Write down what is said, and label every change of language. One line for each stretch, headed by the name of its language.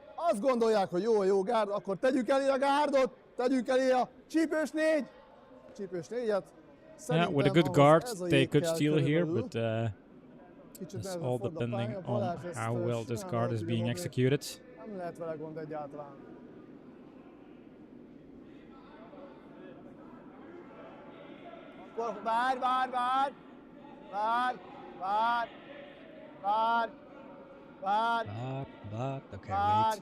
Hungarian: Azt gondolják, hogy jó gárd, akkor tegyük elé a gárdot, tegyük elé a csípős négyet.
English: Yeah, with a good guard, they could steal here, but it's all depending on how well this guard is being executed.
Hungarian: Nem lehet vele gond egyáltalán. Akkor várj, várj, várj! Várj, várj, várj, várj,
English: Okay,
Hungarian: Várj.